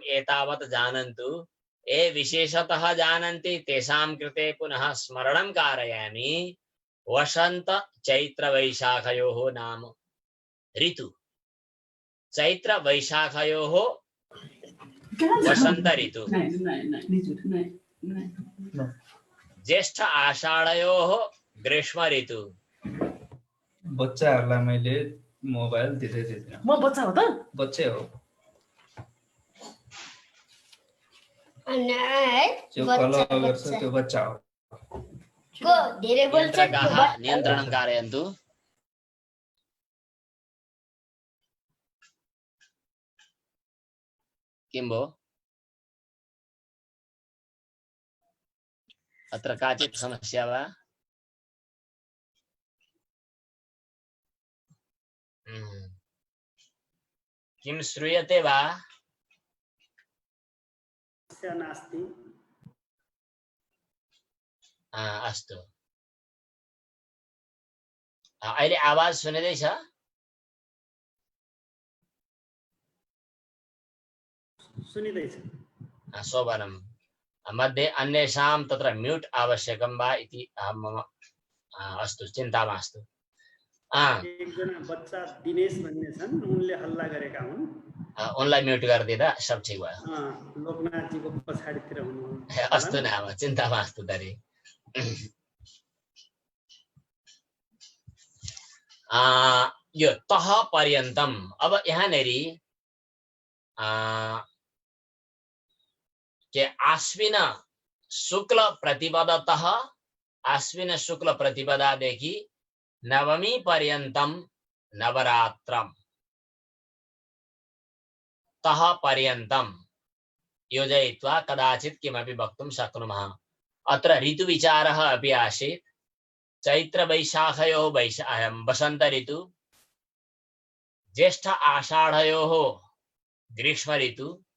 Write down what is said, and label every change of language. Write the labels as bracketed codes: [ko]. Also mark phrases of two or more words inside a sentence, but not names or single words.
[sa] एतावत् जानन्तु ये विशेषतः जानन्ति तेषां कृते पुनः स्मरणं कारयामि वसंत चैत्र वैशाखयोः नाम ऋतु चैत्र वैशाखयोः वसंत ऋतु ज्येष्ठ आषाढयोः ग्रीष्म ऋतु [ne] बच्चाहरूलाई मैले मोबाइल दिँदै दिँदैन म बच्चा हो त बच्चै हो जो कलह गर्छ त्यो बच्चा हो [sa] नियन्त्रकाः नियन्त्रणं कारयन्तु किं भो अत्र काचित् समस्या वा किं श्रूयते वा नास्ति [ne] अस्तु अहिले आवाज सुनिँदैछ सुनिँदैछ [sa] शोभनं मध्ये अन्येषां तत्र म्यूट् आवश्यकं वा इति मम अस्तु चिन्ता मास्तु [ne] एकजना बच्चा दिनेश भन्ने छन् उनले हल्ला गरेका हुन् उनलाई म्यूट गरिदिँदा सब ठिक भयो लोकनाथजीको पछाडितिर हुनुहुन्छ [sa] अस्तु नाम चिन्ता मास्तु तर्हि यो तह पर्यन्तम [ne] अब यहाँनेरि के [sa] आश्विन शुक्ल प्रतिपदतः [ne] आश्विन शुक्ल प्रतिपदादेखि नवमी [sa] पर्यन्तम नवरात्रम तह पर्यन्तम योजयित्वा कदाचित् किमपि वक्तुं शक्नुमः अत्र ऋतुविचारः अपि आसीत् चैत्र वैशाखयोः वसंत ऋतु ज्येष्ठ आषाढयोः ग्रीष्म ऋतु